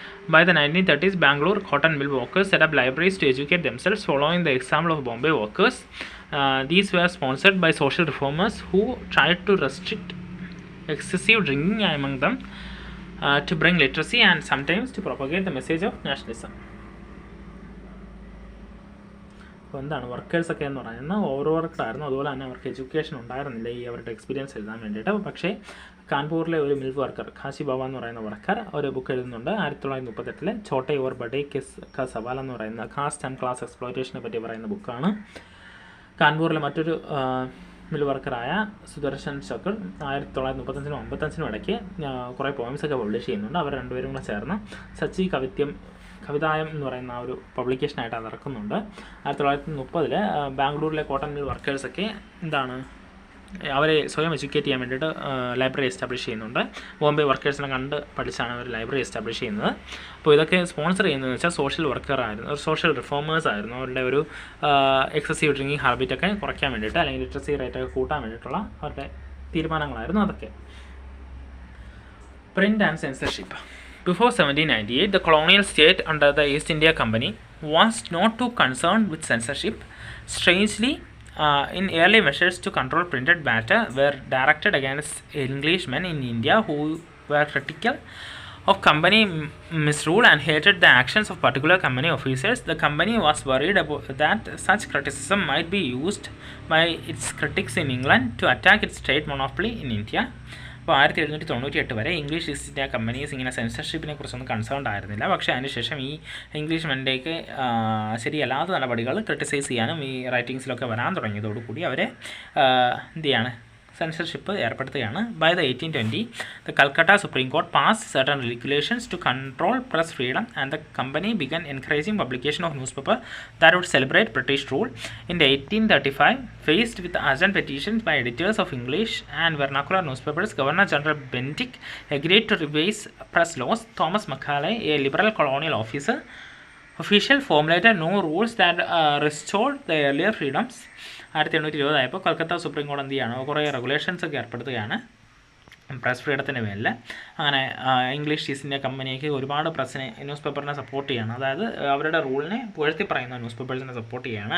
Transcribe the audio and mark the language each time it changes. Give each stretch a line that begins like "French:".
English: By the 1930s, Bangalore cotton mill workers set up libraries to educate themselves, following the example of Bombay workers. These were sponsored by social reformers who tried to restrict excessive drinking among them, to bring literacy and sometimes to propagate the message of nationalism.
Malayalam: അപ്പോൾ എന്താണ് വർക്കേഴ്സൊക്കെ എന്ന് പറയുന്നത് over വർക്കായിരുന്നു, അതുപോലെ തന്നെ അവർക്ക് education ഉണ്ടായിരുന്നില്ല ഈ അവരുടെ എക്സ്പീരിയൻസ് എഴുതാൻ വേണ്ടിയിട്ട്. പക്ഷേ കാൺപൂരിലെ ഒരു മിൽ വർക്കർ ഖാസി ബാബ എന്ന് പറയുന്ന വർക്കർ ഒരു ബുക്ക് എഴുതുന്നുണ്ട് 1938 ചോട്ടെ ഓർ ബഡേ കാ സവാൽ എന്ന് പറയുന്ന കാസ്റ്റ് ആൻഡ് ക്ലാസ് എക്സ്പ്ലോയിറ്റേഷനെ പറ്റി പറയുന്ന ബുക്കാണ്. കാൺപൂരിലെ മറ്റൊരു മിൽ വർക്കറായ സുദർശൻ ചക്ർ 1935 1955 ഇടയ്ക്ക് കുറേ പോയിംസൊക്കെ പബ്ലിഷ് ചെയ്യുന്നുണ്ട്. അവർ രണ്ടുപേരും കൂടെ ചേർന്ന് സച്ചി കവിതായം എന്ന് പറയുന്ന ഒരു പബ്ലിക്കേഷനായിട്ട് അത് ഇറക്കുന്നുണ്ട്. 1930 ബാംഗ്ലൂരിലെ കോട്ടൺ മിൽ വർക്കേഴ്സൊക്കെ എന്താണ് അവരെ സ്വയം എഡ്യൂക്കേറ്റ് ചെയ്യാൻ വേണ്ടിയിട്ട് ലൈബ്രറി എസ്റ്റാബ്ലിഷ് ചെയ്യുന്നുണ്ട്. ബോംബെ വർക്കേഴ്സിനെ കണ്ട് പഠിച്ചാണ് അവർ ലൈബ്രറി എസ്റ്റാബ്ലിഷ് ചെയ്യുന്നത്. അപ്പോൾ ഇതൊക്കെ സ്പോൺസർ ചെയ്യുന്നതെന്ന് വെച്ചാൽ സോഷ്യൽ വർക്കറായിരുന്നു, ഒരു സോഷ്യൽ റിഫോമേഴ്സ് ആയിരുന്നു. അവരുടെ ഒരു എക്സസീവ് ഡ്രിങ്കിങ് ഹാബിറ്റൊക്കെ കുറയ്ക്കാൻ വേണ്ടിയിട്ട് അല്ലെങ്കിൽ ലിറ്ററസി റേറ്റൊക്കെ കൂട്ടാൻ വേണ്ടിയിട്ടുള്ള അവരുടെ തീരുമാനങ്ങളായിരുന്നു അതൊക്കെ. Print and censorship.
English: Before 1798, the colonial state under the East India Company was not too concerned with censorship. Strangely, in early measures to control printed matter were directed against Englishmen in India who were critical of company misrule and hated the actions of particular company officers. The company was worried that such criticism might be used by its critics in England to attack its trade monopoly in India.
Malayalam: അപ്പോൾ 1798 വരെ English east India companies ഇങ്ങനെ സെൻസർഷിപ്പിനെ കുറിച്ചൊന്നും concerned ആയിരുന്നില്ല. പക്ഷേ അതിനുശേഷം ഈ ഇംഗ്ലീഷ്മെൻ്റെയൊക്കെ ശരിയല്ലാത്ത നടപടികൾ criticise ചെയ്യാനും ഈ റൈറ്റിങ്സിലൊക്കെ വരാൻ തുടങ്ങിയതോടുകൂടി അവരെ എന്ത് ചെയ്യാണ് censorship ഏർപ്പെടുത്തുകയാണ്.
English: By the 1820, the Calcutta Supreme Court passed certain regulations to control press freedom, and the company began encouraging publication of newspaper that would celebrate British rule. In 1835, faced with urgent petitions by editors of English and vernacular newspapers, Governor General Bentinck agreed to revise press laws. Thomas Macaulay, a liberal colonial official, formulated new rules that restored the earlier freedoms.
Malayalam: 1820 ആയപ്പോൾ Kolkata supreme കോടതി എന്ത് ചെയ്യാണ് കുറേ regulations ഒക്കെ ഏർപ്പെടുത്തുകയാണ് press ഫ്രീഡത്തിന് മേലിൽ. അങ്ങനെ English east India കമ്പനിക്ക് ഒരുപാട് പ്രസ്സിനെ ന്യൂസ് പേപ്പറിനെ സപ്പോർട്ട് ചെയ്യാണ്, അതായത് അവരുടെ റൂളിനെ പുകഴ്ത്തി പറയുന്ന ന്യൂസ് പേപ്പേഴ്സിനെ സപ്പോർട്ട് ചെയ്യുകയാണ്.